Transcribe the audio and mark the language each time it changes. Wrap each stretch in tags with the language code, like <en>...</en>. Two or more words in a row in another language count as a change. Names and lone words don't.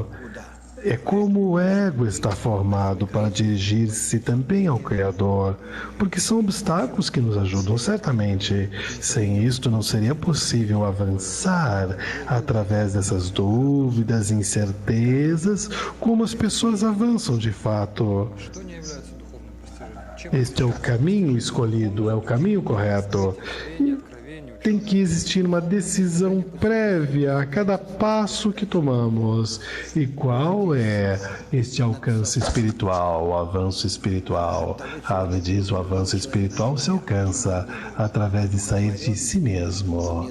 <pt>É como o ego está formado para dirigir-se também ao Criador, porque são obstáculos que nos ajudam certamente. Sem isto não seria possível avançar através dessas dúvidas, incertezas, como as pessoas avançam de fato.</pt> <ru>Что не является духовным постижением? Чем</ru> <pt>Este é o caminho escolhido, é o caminho correto.</pt> <ru>откровение,</ru> <pt>Tem que existir uma decisão prévia a cada passo que tomamos. E qual é este alcance espiritual, o avanço espiritual? Ravi diz: o avanço espiritual se alcança através de sair de si mesmo.</pt>